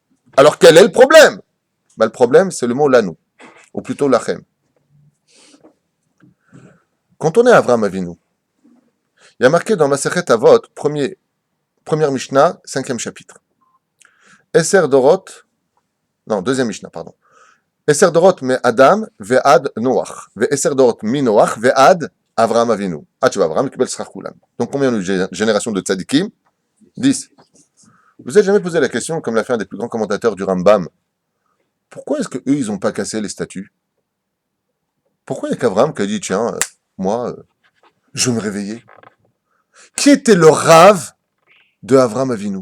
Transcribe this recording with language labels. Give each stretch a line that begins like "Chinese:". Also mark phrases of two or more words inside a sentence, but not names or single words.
French: Le problème, c'est le mot lanu, ou plutôt lachem. Quand on est Avraham Avinu, il y a marqué dans Masechet Avot, première Mishnah, 5e chapitre. Deuxième Mishnah, pardon.
Hebrew: עשרה דורות מאדם ועד נח ועשרה דורות מנח ועד אברהם אבינו.
French: Tu vois,
Hebrew: אברהם קיבל שכר כולם.
French: Donc combien de générations de tzadikim? 10. Vous n'avez jamais posé la question, comme l'a fait un des plus grands commentateurs du Rambam, pourquoi est-ce qu'eux, ils n'ont pas cassé les statues? Pourquoi il y a qu'Avraham qui a dit, tiens, moi, je vais me réveiller? Qui était le rave de Avraham Avinu?